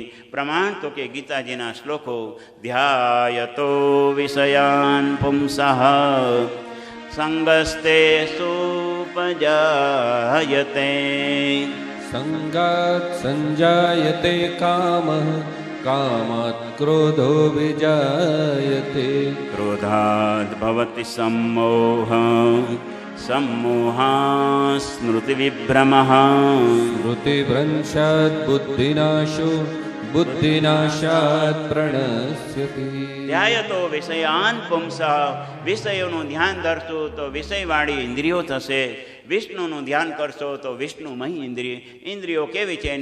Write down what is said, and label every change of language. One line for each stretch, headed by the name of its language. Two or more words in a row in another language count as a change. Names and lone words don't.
Gujarati: પ્રમાણ તો કે ગીતાજીના શ્લોકો,
Sanskrit: ધ્યાયતો વિષયાન પુંસઃ સંગસ્તે સુપજાયતે. સંગાત સંજાયતે કામઃ કામાત ક્રોધો વિજાયતે. ક્રોધાદ ભવતિ सम्मोह सम्मोहात् स्मृतिविभ्रमः. સ્મૃતિભ્રંશાત બુદ્ધિનાશો બુદ્ધિનાશાત પ્રણશ્યતિ. ધ્યાયતો વિષયાન પુંસઃ.
Gujarati: વિષયોનું ધ્યાન ધરશો તો વિષયવાળી ઇન્દ્રિયો થશે. વિષ્ણુનું ધ્યાન કરશો તો વિષ્ણુમય ઇન્દ્રિયો કેવી છે?